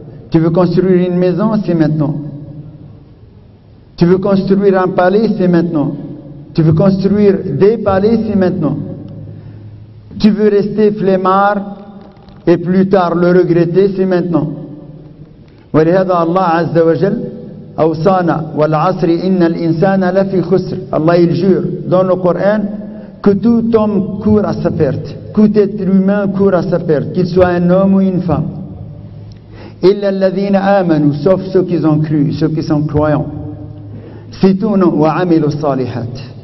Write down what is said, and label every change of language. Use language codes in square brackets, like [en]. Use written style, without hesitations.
[fr] Tu veux construire une maison, c'est maintenant. Tu veux construire un palais, c'est maintenant. Tu veux construire des palais, c'est maintenant. Tu veux rester flemmard et plus tard le regretter, c'est maintenant. [ar] ولهذا الله عز وجل أوصانا والعصر إن الإنسان لفي خسر. [fr] Allah il jure dans le Coran que tout homme court à sa perte, tout être humain court à sa perte, qu'il soit un homme ou une femme. [ar] إلا الذين آمنوا, [fr] sauf ceux qui ont cru, ceux qui sont croyants. C'est tout non. [ar] وعملوا الصالحات.